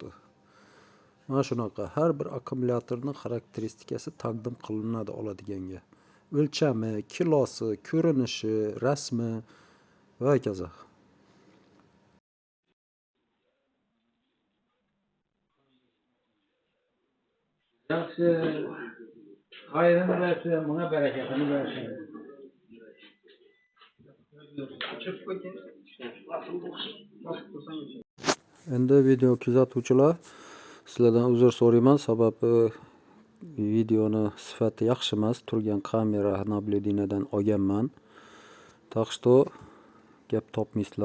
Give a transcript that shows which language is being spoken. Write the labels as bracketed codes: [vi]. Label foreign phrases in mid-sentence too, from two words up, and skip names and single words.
[uz] Mana shunaqa har bir akkumulyatorning xarakteristikasi taqdim qilinadi oladiganga. O'lchami, kilosi, ko'rinishi, rasmi va hokazo. Yaxshi. Xayrini bersin, [tr] buna bereketini versin. Çık bakayım. [uz] Endi video kuzatuvchilar sizlardan uzr so'rayman, sababi videoni sifati yaxshi emas, turgan kamera nablюдениyadan olganman. [ru] Так что [uz] gap topmaysizlar.